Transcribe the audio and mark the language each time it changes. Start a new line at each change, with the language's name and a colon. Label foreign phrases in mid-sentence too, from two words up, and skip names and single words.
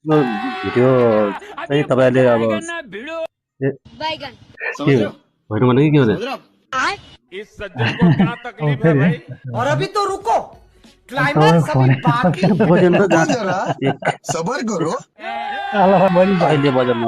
Nepali: भिडियो चाहिँ तपाईँले अब के होइन भने के भने
Hindi: इस सज्जन को क्या तकलीफ है भाई? और अभी तो रुको, क्लाइमैक्स अभी बाकी
Nepali: बजेन त
Hindi: जरा सबर करो।
Nepali: अहिले बजारमा